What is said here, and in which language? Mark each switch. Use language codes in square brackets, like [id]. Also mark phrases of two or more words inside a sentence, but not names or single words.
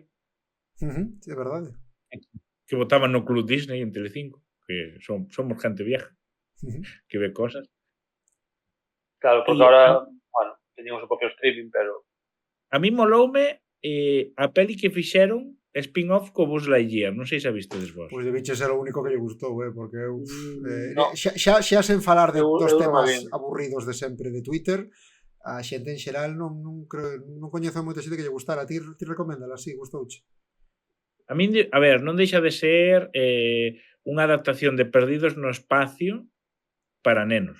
[gl] É verdade. Que votaban no Club Disney en Telecinco, [es] que somos gente vieja, que ve cosas. Claro, porque ahora, bueno, teníamos [gl] o propio [es] streaming, pero... [gl] A mí moloume a peli que fixeron spin-off co Buzz Lightyear, non sei se a vistedes vos. Pois debiche ser o único que lle gustou, porque eu xa sen falar dos temas aburridos de sempre de Twitter, a xente en xeral non coñezo moita xente que lle gustara. Ti recoméndala, así, gustouche? A min, a ver, non deixa de ser unha adaptación de Perdidos no Espacio para nenos.